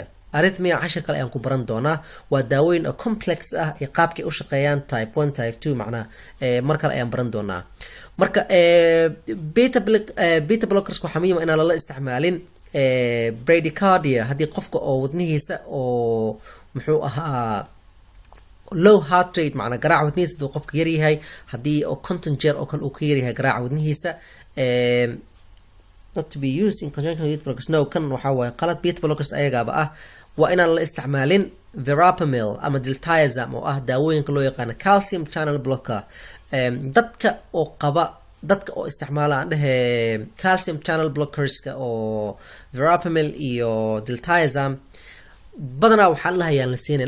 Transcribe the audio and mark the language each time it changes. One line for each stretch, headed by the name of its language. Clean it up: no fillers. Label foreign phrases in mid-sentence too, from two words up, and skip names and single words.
Somali: arrhythmia cashir kale ayaan ku baran doonaa. waa daawooyin oo complex ah iyo qaabkay u shaqeeyaan type 1 type 2 macnaha mar kale ayaan baran doonaa. marka
English: beta blockers
Somali: waxaa muhiim ah inaan lala isticmaalin bradycardia haddii qofka oo wadnihiisa oo muxuu ahaa
English: low heart rate
Somali: macnaha garaaca wadnihiisa haduu qofka yaryahay, haddii oo conton jeer oo kale uu ka yaryahay garaaca wadnihiisa
English: not to be used in conjunction with blockers.
Somali: no kan waxaa waaye qalad.
English: beta blockers
Somali: ayagaaba ah. waa inaan la isticmaalin verapamil ama diltiazem oo ah daawooyinka loo yaqaano
English: calcium channel blocker.
Somali: dadka oo isticmaala aan dhehe
English: calcium channel blockerska
Somali: oo verapamil iyo diltiazem badanaa waxaa lahayaan la siinay.